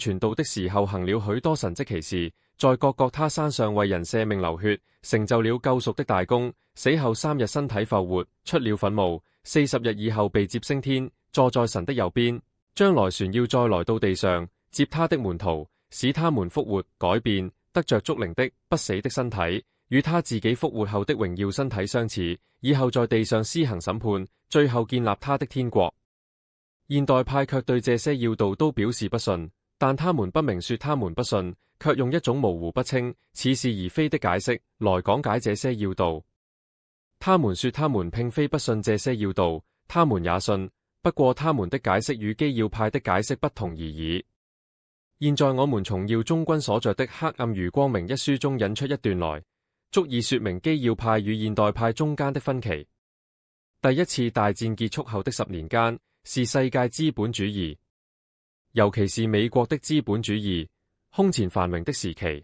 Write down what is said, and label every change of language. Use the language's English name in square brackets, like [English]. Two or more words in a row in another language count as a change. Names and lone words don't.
[Chinese] 傳道的時候行了許多神蹟奇事，在各各他山上為人捨命流血，成就了救贖的大功，死後3日身體復活，出了墳墓，40日以後被接升天，坐在神的右邊，將來船要再來到地上，接他的門徒，使他們復活改變，得着屬靈的不死的身體，與他自己復活後的榮耀身體相似，以後在地上施行審判，最後建立他的天國。現代派卻對這些要道都表示不信，但他們不明說他們不信，卻用一種模糊不清、似是而非的解釋來講解這些要道。他們說他們並非不信這些要道，他們也信，不過他們的解釋與基要派的解釋不同而已。現在我們從耀中軍所着的《黑暗與光明》一書中引出一段來，足以說明基要派與現代派中間的分歧。第一次大戰結束後的10年間，是世界資本主義，尤其是美國的資本主義空前繁榮的時期。